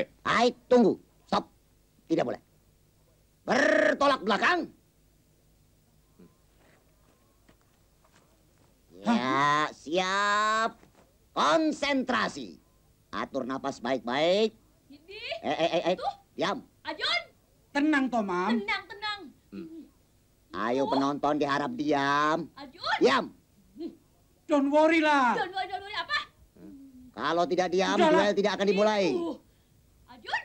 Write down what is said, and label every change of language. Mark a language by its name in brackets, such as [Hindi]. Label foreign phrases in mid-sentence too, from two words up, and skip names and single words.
[Indonesian] Hai, tunggu. Stop. Tidak boleh. Bertolak belakang. Ya, siap. Konsentrasi. Atur napas baik-baik. Diam. Aljun. Tenang, Tomam. Tenang. Ayo penonton diharap diam. Aljun. Diam. [English] Don't worry lah. Don't worry apa? [Indonesian] Kalau tidak diam, Udahlah. duel tidak akan dimulai. Aljun.